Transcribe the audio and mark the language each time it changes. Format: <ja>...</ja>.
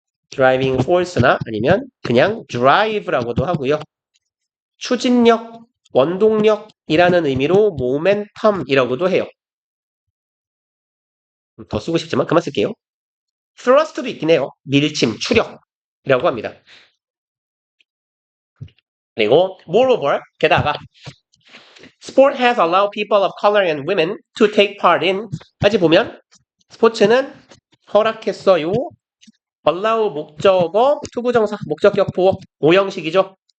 <ko>driving force나 아니면 그냥 drive라고도 하고요. 추진력, 원동력이라는 의미로 momentum이라고도 해요. 더 쓰고 싶지만 그만 쓸게요. thrust도 있긴 해요. 밀침, 추력이라고 합니다. 그리고</ko> <en>moreover,</en> <ko>게다가</ko> <en>sport has allowed people of color and women to take part in,</en> <ko>까지 보면 스포츠는 허락했어요. allow 목적어, 투부정사, 목적격 보어, 오형식이죠.</ko>